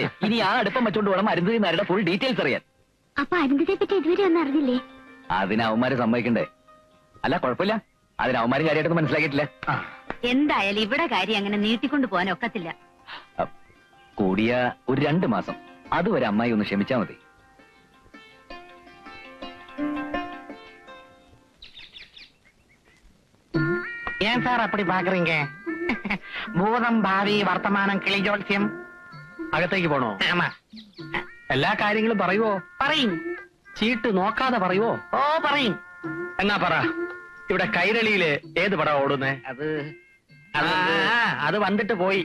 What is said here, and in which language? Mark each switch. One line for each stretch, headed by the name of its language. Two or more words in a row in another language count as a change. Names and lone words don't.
Malayalam: ഇനി ആ അടുപ്പം വെച്ചോണ്ട് വേണം അരുന്ധതി നായരുടെ ഫുൾ ഡീറ്റെയിൽസ് അറിയാൻ. അപ്പൊ അരുന്ധതിയെ പറ്റി ഇതുവരെ ഒന്നും അറിഞ്ഞില്ലേ? അതിന് അവന്മാരെ സമ്മതിക്കണ്ടേ? അല്ല, കുഴപ്പമില്ല, അതിന് അവന്മാരും കാര്യമായിട്ടൊന്നും മനസ്സിലാക്കിയിട്ടില്ല. എന്തായാലും ഇവിടെ കാര്യം അങ്ങനെ നീട്ടിക്കൊണ്ടു പോകാൻ ഒക്കത്തില്ല. കൂടിയ ഒരു 2 മാസം. അതുവരെ അമ്മായി ഒന്ന് ക്ഷമിച്ചാ മതി.
Tamil: ஏன் சார் அப்படி பாக்குறீங்க?
Malayalam: ഭൂതം ഭാവി വർത്തമാനം കിളിജോത്സ്യം. അകത്തേക്ക് പോണോ? ആമാ. എല്ലാ കാര്യങ്ങളും പറയുവോ? പറയും. ചീട്ട് നോക്കാതെ പറയുവോ? ഓ, പറയും. എന്നാ പറ, ഇവിടെ കൈരളിയില് ഏത് പടം ഓടുന്നേ? അത് വന്നിട്ട് പോയി.